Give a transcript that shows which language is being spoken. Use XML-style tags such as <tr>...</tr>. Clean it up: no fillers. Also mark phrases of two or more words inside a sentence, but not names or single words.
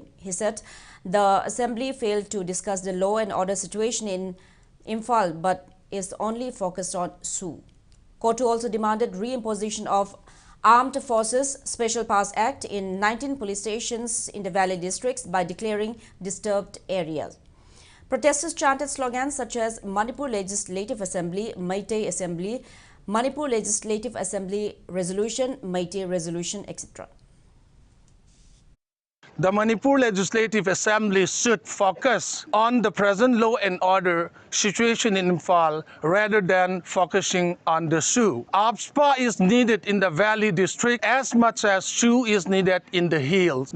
<en>He said the Assembly failed to discuss the law and order situation in Imphal but is only focused on SU. COTU also demanded reimposition of Armed Forces Special Powers Act in 19 police stations in the Valley districts by declaring disturbed areas. Protesters chanted slogans such as Manipur Legislative Assembly, Meitei Assembly, Manipur Legislative Assembly Resolution, Meitei Resolution, etc. The Manipur Legislative Assembly should focus on the present law and order situation in Imphal rather than focusing on the SU. APSPA is needed in the Valley District as much as SU is needed in the hills.</en>